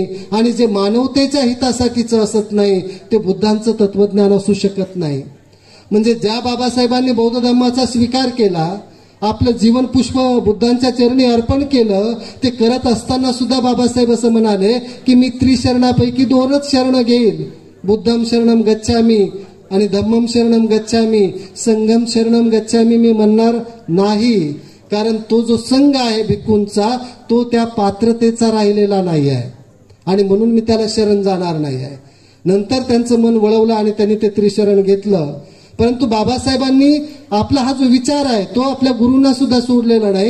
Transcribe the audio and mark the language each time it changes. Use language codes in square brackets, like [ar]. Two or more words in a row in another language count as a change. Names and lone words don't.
[mr] आणि जे मानवतेच्या हितासाठीचं असत नाही ते बुद्धांचं तत्वज्ञान असू शकत नाही. म्हणजे ज्या बाबासाहेबांनी बौद्ध धर्माचा स्वीकार केला, आपलं जीवन पुष्प बुद्धांच्या चरणी अर्पण केलं, ते करत असताना सुद्धा बाबासाहेब असं म्हणाले की मी त्रिशरणापैकी 2च शरण घेईल, [pi] बुद्धम शरणम गच्छामी आणि धम्मम शरणम गच्छामी, संघम शरणम गच्छामी [mr] मी म्हणणार नाही. कारण तो जो संघ आहे भिक्खूंचा तो त्या पात्रतेचा राहिलेला नाही आहे आणि म्हणून मी त्याला शरण जाणार नाही आहे. नंतर त्यांचं मन वळवलं आणि त्यांनी ते त्रिशरण घेतलं. परंतु बाबासाहेबांनी आपला हा जो विचार आहे तो आपल्या गुरूंना सुद्धा सोडलेला नाही.